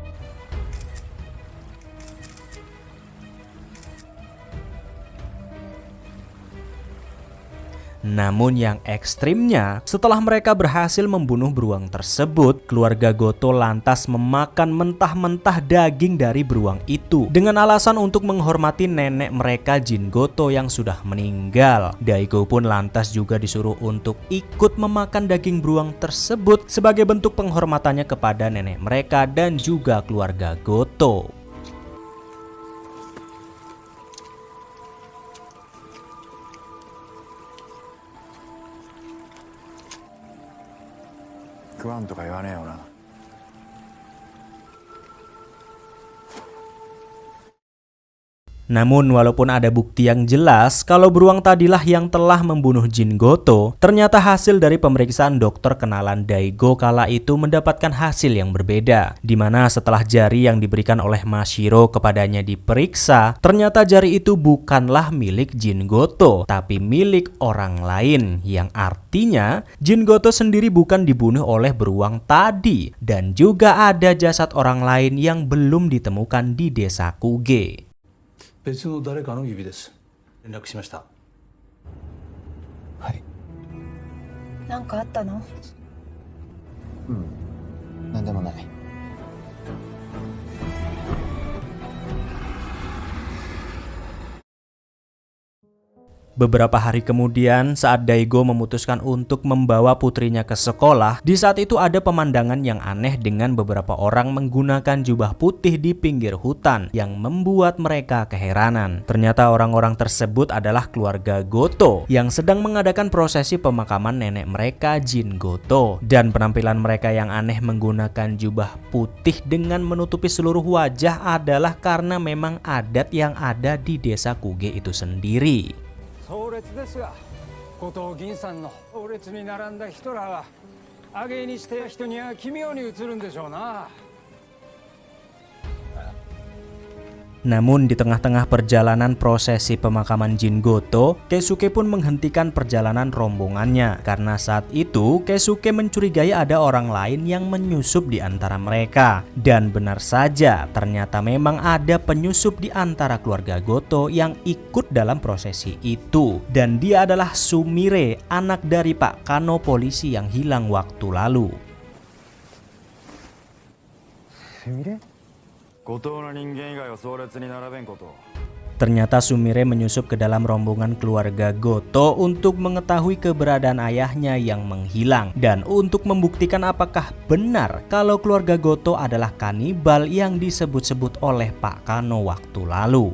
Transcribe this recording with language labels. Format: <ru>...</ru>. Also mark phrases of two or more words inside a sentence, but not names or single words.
<id>Namun yang ekstrimnya, setelah mereka berhasil membunuh beruang tersebut, keluarga Goto lantas memakan mentah-mentah daging dari beruang itu dengan alasan untuk menghormati nenek mereka Jin Goto yang sudah meninggal. Daigo pun lantas juga disuruh untuk ikut memakan daging beruang tersebut sebagai bentuk penghormatannya kepada nenek mereka dan juga keluarga Goto.</id> <ja>Kuanとか言わねえよな。</ja> <id>Namun walaupun ada bukti yang jelas kalau beruang tadilah yang telah membunuh Jin Goto, ternyata hasil dari pemeriksaan dokter kenalan Daigo kala itu mendapatkan hasil yang berbeda, di mana setelah jari yang diberikan oleh Mashiro kepadanya diperiksa, ternyata jari itu bukanlah milik Jin Goto, tapi milik orang lain, yang artinya Jin Goto sendiri bukan dibunuh oleh beruang tadi, dan juga ada jasad orang lain yang belum ditemukan di desa Kuge.</id> <ja>別の誰かの指です。連絡しました。はい。なんかあったの？なんでもない。</ja> <id>Beberapa hari kemudian, saat Daigo memutuskan untuk membawa putrinya ke sekolah, di saat itu ada pemandangan yang aneh dengan beberapa orang menggunakan jubah putih di pinggir hutan yang membuat mereka keheranan. Ternyata orang-orang tersebut adalah keluarga Goto yang sedang mengadakan prosesi pemakaman nenek mereka Jin Goto. Dan penampilan mereka yang aneh menggunakan jubah putih dengan menutupi seluruh wajah adalah karena memang adat yang ada di desa Kuge itu sendiri.</id> <ja>壮烈ですが、後藤銀さんの壮烈に並んだ人らは挙げにして人には奇妙に映るんでしょうな。</ja> <id>Namun di tengah-tengah perjalanan prosesi pemakaman Jin Goto, Keisuke pun menghentikan perjalanan rombongannya karena saat itu Keisuke mencurigai ada orang lain yang menyusup di antara mereka. Dan benar saja, ternyata memang ada penyusup di antara keluarga Goto yang ikut dalam prosesi itu. Dan dia adalah Sumire, anak dari Pak Kano polisi yang hilang waktu lalu.</id> <ja>後藤の人間以外を葬列に並べんこと。</ja> <id>Ternyata Sumire menyusup ke dalam rombongan keluarga Goto untuk mengetahui keberadaan ayahnya yang menghilang dan untuk membuktikan apakah benar kalau keluarga Goto adalah kanibal yang disebut-sebut oleh Pak Kano waktu lalu.</id>